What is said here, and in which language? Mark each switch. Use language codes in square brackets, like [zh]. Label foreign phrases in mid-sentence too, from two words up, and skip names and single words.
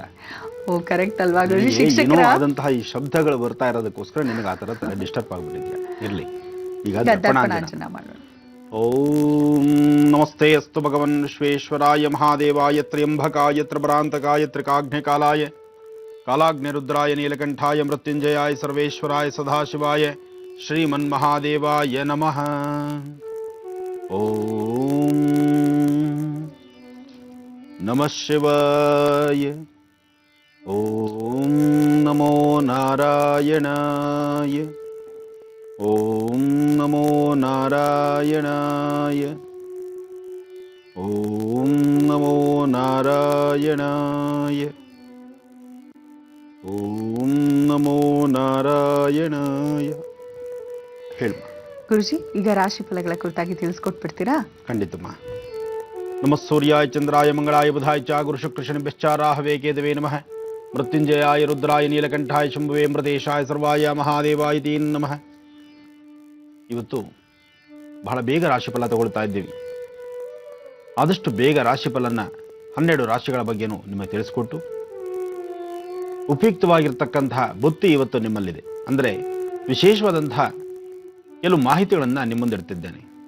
[kn] ಓ, ಕರೆಕ್ಟ್ ಅಲ್ವಾ ಗುರುಜಿ? ಶಿಕ್ಷಕರ ಆದಂತಹ ಈ ಶಬ್ದಗಳು ಬರ್ತಾ ಇರೋದಕ್ಕೋಸ್ಕರ ನಿನಗೆ ಆ ತರ ಡಿಸ್ಟರ್ಬ್ ಆಗ್ಬಿಟ್ಟಿದ್ಯಾ. ಇರ್ಲಿ, ಈಗ ದರ್ಪಣಾಂಜನ ಮಾಡೋಣ. [sa] ಓಂ ನಮಸ್ತೆ ಅಸ್ತು ಭಗವನ್ ವಿಶ್ವೇಶ್ವರಾಯ ಮಹಾದೇವಾಯ ತ್ರ್ಯಂಬಕಾಯ ತ್ರಿಭ್ರಾಂತಕಾಯ ತ್ರಿಕಾಗ್ನಿಕಾಲಾಯ कालाग्निरुद्राय नीलकंठाय मृत्युंजयाय सर्वेश्वराय सदाशिवाय श्रीमन्महादेवाय नमः। ओम नमः शिवाय। ओम नमो नारायणाय। ओम नमो नारायणाय। ओम नमो नारायणाय। ओम नमो नारायणाय। [kn] ಹೇಳು ಗುರುಜಿ, ಈಗ ರಾಶಿ ಫಲಗಳ ಕುರಿತಾಗಿ ತಿಳಿಸ್ಕೊಟ್ಬಿಡ್ತೀರಾ? ಖಂಡಿತಮ್ಮ. [sa] ನಮಃ ಸೂರ್ಯಾಯ ಚಂದ್ರಾಯ ಮಂಗಳಾಯ ಬುಧಾಯ ಚ ಗುರು ಶುಕ್ರ ಶನಿಭ್ಯಶ್ಚ ರಾಹವೇ ಕೇತವೇ ನಮಃ. ಮೃತ್ಯುಂಜಯಾಯ ರುದ್ರಾಯ ನೀಲಕಂಠಾಯ ಶಂಭುವೇ ಮೃತೇಶಾಯ ಸರ್ವಾಯ ಮಹಾದೇವಾಯ ತೇ ನಮಃ. [kn] ಇವತ್ತು ಬಹಳ ಬೇಗ ರಾಶಿಫಲ ತಗೊಳ್ತಾ ಇದ್ದೀವಿ. ಆದಷ್ಟು ಬೇಗ ರಾಶಿಫಲನ್ನ 12 ರಾಶಿಗಳ ಬಗ್ಗೆನೂ ನಿಮಗೆ ತಿಳಿಸ್ಕೊಟ್ಟು ಉಪಯುಕ್ತವಾಗಿರ್ತಕ್ಕಂತಹ ಬುತ್ತಿ ಇವತ್ತು ನಿಮ್ಮಲ್ಲಿದೆ. ಅಂದರೆ ವಿಶೇಷವಾದಂತಹ ಕೆಲವು ಮಾಹಿತಿಗಳನ್ನು ನಿಮ್ಮ ಮುಂದಿಡ್ತಿದ್ದೇನೆ.